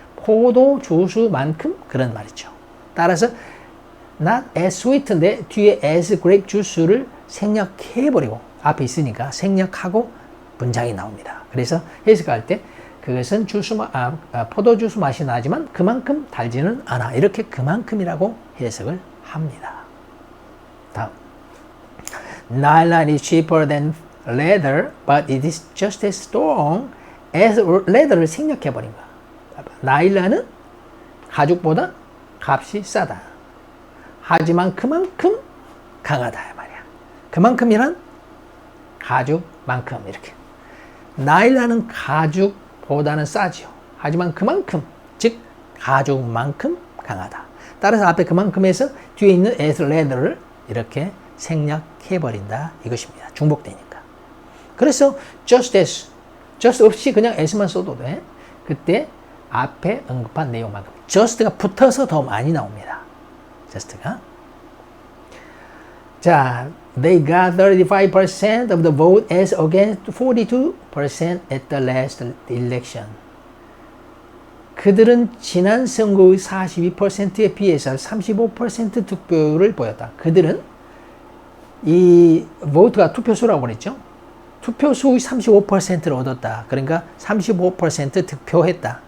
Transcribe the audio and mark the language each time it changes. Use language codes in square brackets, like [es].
[ko] 포도주스만큼 그런 말이죠. 따라서 [en] not as sweet [ko] 인데 뒤에 [en] as grape juice [ko] 를 생략해버리고 앞에 있으니까 생략하고 문장이 나옵니다. 그래서 해석할 때 그것은 포도주스 맛이 나지만 그만큼 달지는 않아. 이렇게 그만큼이라고 해석을 합니다. 다음. [en] Nylon is cheaper than leather, but it is just as strong as leather를 [ko] 생략해버린 거야. 나일란은 가죽보다 값이 싸다. 하지만 그만큼 강하다 말이야. 그만큼이란 가죽만큼 이렇게. 나일란은 가죽보다는 싸지요. 하지만 그만큼, 즉 가죽만큼 강하다. 따라서 앞에 그만큼에서 뒤에 있는 [en] as leather [ko] 를 이렇게 생략해버린다 이것입니다. 중복되니까. 그래서 [en] just as, [ko] just 없이 그냥 as만 써도 돼. 그때 앞에 언급한 내용만큼 just가 붙어서 더 많이 나옵니다. just가. [en] 자, they got 35% of the vote as against 42% at the last election. [ko] 그들은 지난 선거의 42%에 비해서 35% 득표율을 보였다. 그들은 이 vote가 투표수라고 그랬죠. 투표수의 35%를 얻었다. 그러니까 35% 득표했다.